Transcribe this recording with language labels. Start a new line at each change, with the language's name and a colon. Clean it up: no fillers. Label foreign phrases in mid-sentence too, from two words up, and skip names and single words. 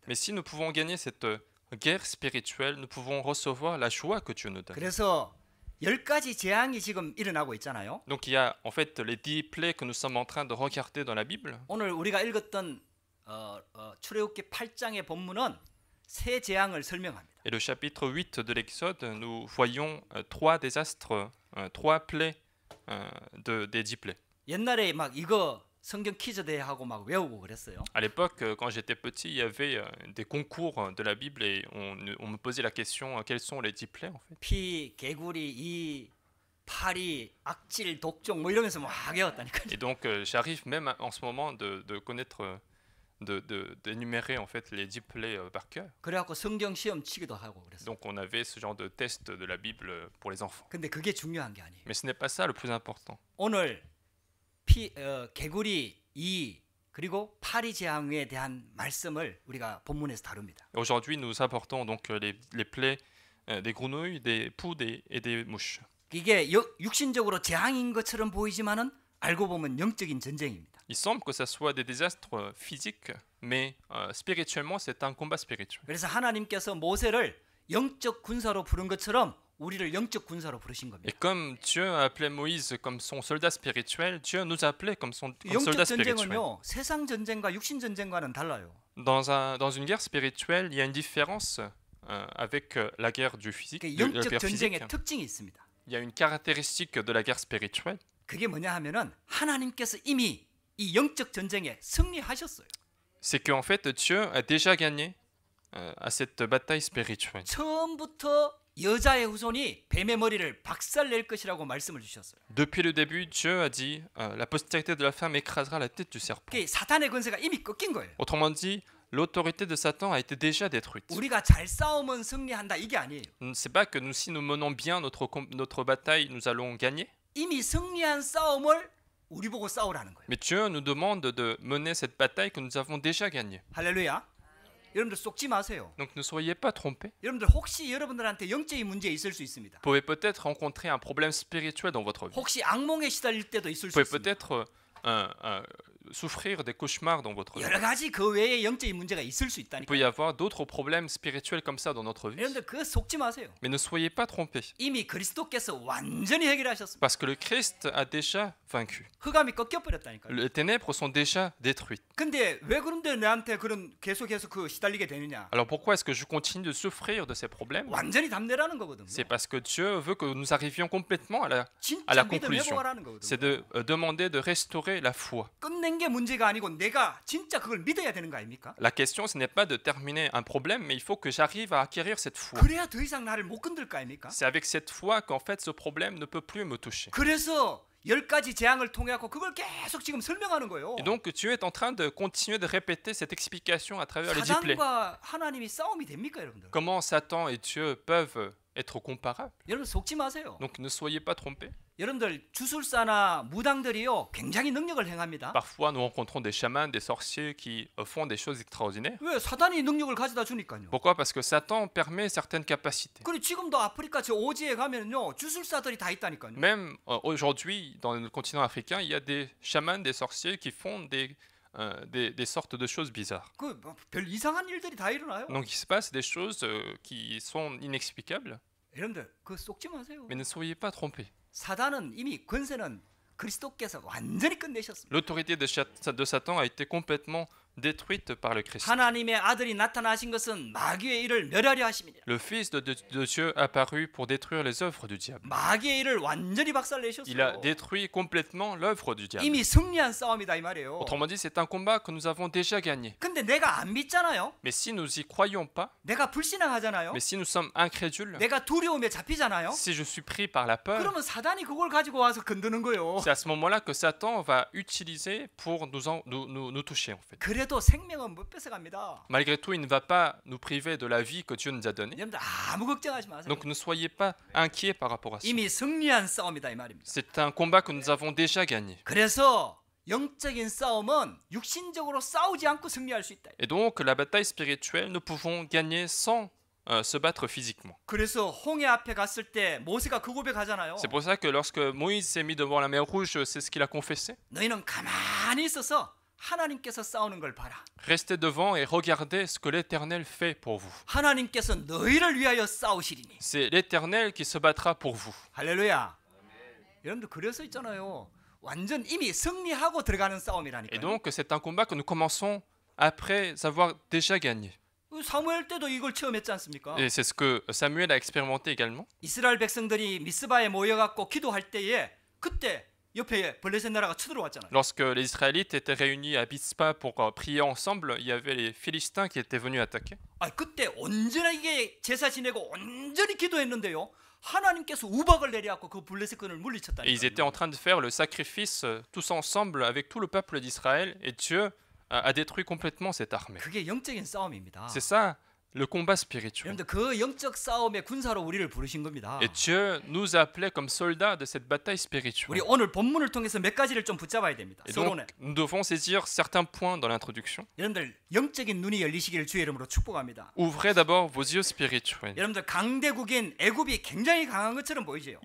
French: Mais si nous pouvons gagner cette guerre spirituelle, nous pouvons recevoir la joie que Dieu nous donne.
Korean: 그래서 10가지 재앙이 지금 일어나고 있잖아요.
French: Donc il y a en fait les 10 plaies que nous sommes en train de regarder dans la Bible.
Korean: 오늘 우리가 읽었던 출애굽기 8장의 본문은 세 재앙을 설명합니다.
French: Et le chapitre 8 de l'Exode, nous voyons trois désastres, trois plaies des 10 plaies.
Korean: 옛날에 막 이거 성경 퀴즈 대회하고 막 외우고 그랬어요.
French: À l'époque, quand j'étais petit, il y avait des concours de la Bible et on me posait la question quels sont les 10 plaies en fait.
Korean: 피, 개구리, 이, 파리, 악질, 독종 뭐 이러면서 막 외웠다니까요.
French: Et donc j'arrive même en ce moment de connaître, d'énumérer en fait les 10 plaies par cœur.
Korean: 그래갖고 성경 시험 치기도 하고 그랬어요.
French: Donc on avait ce genre de test de la Bible pour les enfants.
Korean: 근데 그게 중요한 게 아니에요.
French: Mais ce n'est pas ça le plus important.
Korean: 오늘 개구리, 이 그리고 파리 재앙에 대한 말씀을 우리가 본문에서 다룹니다.
French: Aujourd'hui, nous apportons donc les plaies des grenouilles, des poux et des mouches.
Korean: 이게 육신적으로 재앙인 것처럼 보이지만은 알고 보면 영적인 전쟁입니다.
French: Il semble que ça soit des désastres physiques, mais spirituellement, c'est un combat spirituel.
Korean: 그래서 하나님께서 모세를 영적 군사로 부른 것처럼 우리를 영적 군사로 부르신 겁니다.
French: Et comme Dieu a appelé Moïse comme son soldat spirituel, Dieu nous a appelés comme
Korean: 영적
French: soldat spirituel.
Korean: 전쟁은요, 세상 전쟁과 육신 전쟁과는 달라요.
French: Dans une guerre spirituelle, il y a une différence avec la guerre du physique.
Korean: 그
French: La
Korean: 영적
French: guerre physique.
Korean: 전쟁의 특징이 있습니다.
French: Il y a une caractéristique de la guerre spirituelle.
Korean: 그게 뭐냐 하면은 하나님께서 이미 이 영적 전쟁에 승리하셨어요.
French: C'est qu'en fait, Dieu a déjà gagné à cette bataille spirituelle.
Korean: 처음부터 여자의 후손이 뱀의 머리를 박살낼 것이라고 말씀을 주셨어요.
French: Depuis le début, Dieu a dit la postérité de la femme écrasera la tête du serpent.
Korean: 그게 사탄의 권세가 이미 꺾인 거예요.
French: Autrement dit, l'autorité de Satan a été déjà détruite.
Korean: 우리가 잘 싸우면 승리한다 이게 아니에요.
French: C'est pas que nous, si nous menons bien notre bataille, nous allons gagner.
Korean: 이미 승리한 싸움을 우리 보고 싸우라는 거예요.
French: Mais Dieu nous demande de mener cette bataille que nous avons déjà gagnée.
Korean: 할렐루야. 여러분들 속지 마세요.
French: Donc ne soyez pas trompés.
Korean: 여러분들 혹시 여러분들한테 영적인 문제 있을 수 있습니다.
French: Vous pouvez peut-être rencontrer un problème spirituel dans votre vie.
Korean: 혹시 악몽에 시달릴 때도 있을
French: Vous
Korean: 수
French: pouvez
Korean: 있습니다.
French: peut-être souffrir des cauchemars dans votre vie.
Korean: 여러 가지 그 외에 영적인 문제가 있을 수
French: Il
Korean: 있다니까.
French: peut y avoir d'autres problèmes spirituels comme ça dans notre vie.
Korean: 여러분들 그 속지 마세요.
French: Mais ne soyez pas trompés.
Korean: 이미 그리스도께서 완전히 해결하셨습니다.
French: Parce que le Christ a déjà vaincu.
Korean: 흑암이 꺾여 버렸다니까요.
French: Les ténèbres sont déjà détruites.
Korean: 근데 왜 그런데 나한테 그런 계속해서 그 시달리게 되느냐?
French: Alors pourquoi est-ce que je continue de souffrir de ces problèmes?
Korean: 완전히 답내라는 거거든요.
French: C'est parce que Dieu veut que nous arrivions complètement à la
Korean: 진짜 믿음
French: conclusion.
Korean: 회복하라는 거거든요.
French: C'est de demander de restaurer la foi.
Korean: 끝낸 게 문제가 아니고 내가 진짜 그걸 믿어야 되는 거 아닙니까?
French: La question, ce n'est pas de terminer un problème, mais il faut que j'arrive à acquérir cette foi.
Korean: 그래야 더 이상 나를 못 건들 거 아닙니까?
French: C'est avec cette foi qu'en fait ce problème ne peut plus me toucher.
Korean: 그래서 10가지 재앙을 통해 갖고 그걸 계속 지금 설명하는 거예요.
French: Et donc Dieu est en train de continuer de répéter cette explication à travers les 10 plaies.
Korean: 사단과 하나님이 싸움이 됩니까, 여러분들?
French: Comment Satan et Dieu peuvent être comparables?
Korean: 여러분 속지 마세요.
French: Donc ne soyez pas trompés.
Korean: 여러분들 주술사나 무당들이요 굉장히 능력을 행합니다.
French: Parfois nous rencontrons des chamans, des sorciers qui font des choses extraordinaires.
Korean: 왜 사단이 능력을 가져다 주니까요.
French: Pourquoi? Parce que Satan permet certaines capacités.
Korean: 그리고 지금도 아프리카 저 오지에 가면요 주술사들이 다 있다니까요.
French: Même aujourd'hui, dans le continent africain, il y a des chamans, des sorciers qui font des sortes de choses bizarres.
Korean: 그별 이상한 일들이 다 일어나요.
French: Donc il se passe des choses qui sont inexplicables.
Korean: 여러분들 그 속지 마세요.
French: Mais ne soyez pas trompés.
Korean: 사단은 이미 권세는 그리스도께서 완전히 끝내셨습니다.
French: L'autorité de Satan a été complètement détruite par le Christ.
Korean: 하나님의 아들이 나타나신 것은 마귀의 일을 멸하려 하심이니라.
French: Le Fils de Dieu apparu pour détruire les œuvres du diable.
Korean: 마귀의 일을 완전히
French: Il a
Korean: 박살내셨어요.
French: détruit complètement l'œuvre du diable.
Korean: 이미 승리한 싸움이다 이 말이에요.
French: Autrement dit, c'est un combat que nous avons déjà gagné.
Korean: 근데 내가 안 믿잖아요.
French: Mais si nous y croyons pas,
Korean: 내가 불신앙하잖아요.
French: mais si nous sommes incrédules,
Korean: 내가 두려움에 잡히잖아요.
French: si je suis pris par la peur,
Korean: 그러면 사단이 그걸 가지고 와서 건드는 거예요.
French: c'est à ce moment-là que Satan va utiliser pour nous toucher en fait.
Korean: 그래도 생명은 못 뺏어갑니다.
French: Malgré tout, il ne va pas nous priver de la vie que Dieu nous a donnée.
Korean: 여러분들 아무 걱정하지 마세요.
French: Donc ne soyez pas inquiets par rapport à ça.
Korean: 이미 승리한 싸움이다 이 말입니다.
French: C'est un combat que nous avons déjà gagné.
Korean: 그래서 영적인 싸움은 육신적으로 싸우지 않고 승리할 수 있다.
French: Et donc la bataille spirituelle, nous pouvons gagner sans se battre physiquement.
Korean: 그래서 홍해 앞에 갔을 때 모세가 그 고백하잖아요.
French: C'est pour ça que lorsque Moïse s'est mis devant la mer Rouge, c'est ce qu'il a confessé.
Korean: 너희는 가만히 있어서 하나님께서 싸우는 걸 봐라.
French: Restez devant et regardez ce que l'Éternel fait pour vous.
Korean: 하나님께서 너희를 위하여 싸우시리니.
French: C'est l'Éternel qui se battra pour vous.
Korean: 할렐루야. 여러분들 그래서 있잖아요. 완전 이미 승리하고 들어가는
French: Et
Korean: 싸움이라니까요.
French: donc c'est un combat que nous commençons après avoir déjà gagné.
Korean: 사무엘 때도 이걸 체험했지 않습니까?
French: Et c'est ce que Samuel a expérimenté également.
Korean: 이스라엘 백성들이 미스바에 모여갖고 기도할 때에 그때 옆에 블레셋 나라가 쳐들어왔잖아요.
French: Lorsque les Israélites étaient réunis à Mizpa pour prier ensemble, il y avait les Philistins qui étaient venus attaquer.
Korean: 그때 온전하게 제사 지내고 온전히 기도했는데요. 하나님께서 우박을 내려갖고 그 블레셋군을
French: Et ils
Korean: 물리쳤다니까요.
French: étaient en train de faire le sacrifice tous ensemble avec tout le peuple d'Israël et Dieu a détruit complètement cette armée.
Korean: 그게 영적인 싸움입니다.
French: C'est ça le combat spirituel.
Korean: 여러분들 그 영적 싸움의 군사로 우리를 부르신 겁니다.
French: Et Dieu nous a appelés comme soldats de cette bataille
Korean: 우리
French: spirituelle.
Korean: 오늘 본문을 통해서 몇 가지를 좀 붙잡아야 됩니다.
French: Et
Korean: 서론에.
French: donc, nous devons saisir certains points dans l'introduction.
Korean: 여러분들 영적인 눈이 열리시기를 주의 이름으로 축복합니다.
French: Ouvrez d'abord vos yeux spirituels.
Korean: 여러분들 강대국인 애굽이 굉장히 강한 것처럼 보이죠.